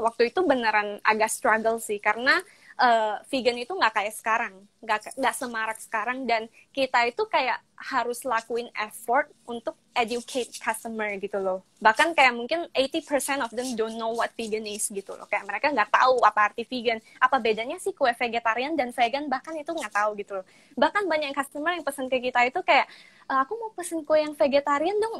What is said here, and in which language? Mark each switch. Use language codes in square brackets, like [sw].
[id] Waktu itu beneran agak struggle sih, karena vegan itu nggak kayak sekarang, nggak semarak sekarang, dan kita itu kayak harus lakuin effort untuk educate customer gitu loh. Bahkan kayak mungkin [en] 80% of them don't know what vegan is [id] gitu loh. Kayak mereka nggak tahu apa arti vegan, apa bedanya sih kue vegetarian dan vegan, bahkan itu nggak tahu gitu loh. Bahkan banyak customer yang pesen ke kita itu kayak, aku mau pesen kue yang vegetarian dong.